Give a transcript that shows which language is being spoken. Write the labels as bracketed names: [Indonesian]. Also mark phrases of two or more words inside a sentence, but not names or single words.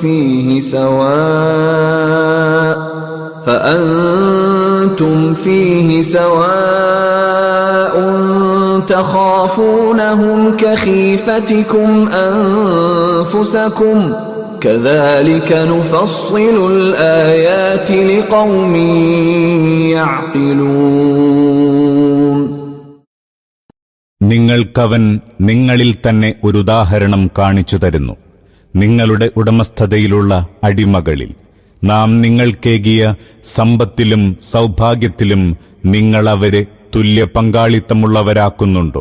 [Arabic] فيه سواء تخافونهم كخيفتكم أنفسكم كذلك نفصل الآيات لقوم يعقلون. [Malayalam] നിങ്ങൾക്കവൻ നിങ്ങളിൽ തന്നെ ഒരു ഉദാഹരണം കാണിച്ചു തരുന്നു. നിങ്ങളുടെ ഉടമസ്ഥതയിലുള്ള അടിമകളിൽ നാം നിങ്ങൾക്കേകിയ സമ്പത്തിലും സൗഭാഗ്യത്തിലും നിങ്ങളവരെ തുല്യ പങ്കാളിത്തമുള്ളവരാക്കുന്നുണ്ടോ?